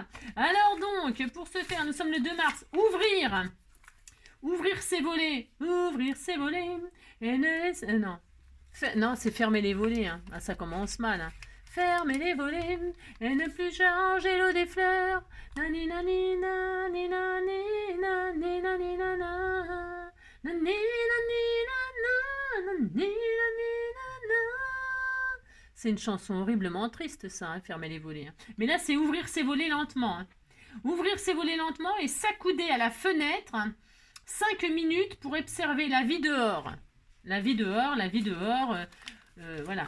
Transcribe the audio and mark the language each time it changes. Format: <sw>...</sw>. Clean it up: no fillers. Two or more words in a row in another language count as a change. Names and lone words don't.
<fr>Alors donc, pour ce faire, nous sommes le 2 mars. Ouvrir ses volets. Ouvrir ses volets. Et ne non. Non, c'est fermer les volets. Hein. Ah, ça commence mal. Hein. Fermer les volets et ne plus changer l'eau des fleurs. Nani nani nani nani nani nani nana. Nani nani nana. Nani nani nana. C'est une chanson horriblement triste, ça, hein, fermer les volets. Hein. Mais là, c'est ouvrir ses volets lentement. Hein. Ouvrir ses volets lentement et s'accouder à la fenêtre 5 minutes pour observer la vie dehors. La vie dehors, voilà.</fr>